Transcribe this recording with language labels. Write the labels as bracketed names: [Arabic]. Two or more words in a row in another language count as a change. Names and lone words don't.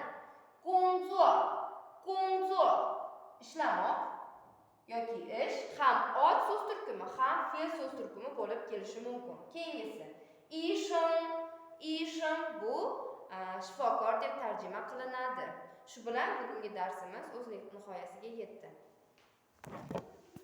[Chinese] 工作, 工作, [Uzbek] ishlamoq yoki ish ham ot so'z turkumi, ham fe'l so'z turkumi bo'lib kelishi mumkin. Keyingisi [Chinese] 医生, 医生 [Uzbek] bu shifokor deb tarjima qilinadi. Shu bilan bugungi darsimiz o'z nihoyasiga yetdi.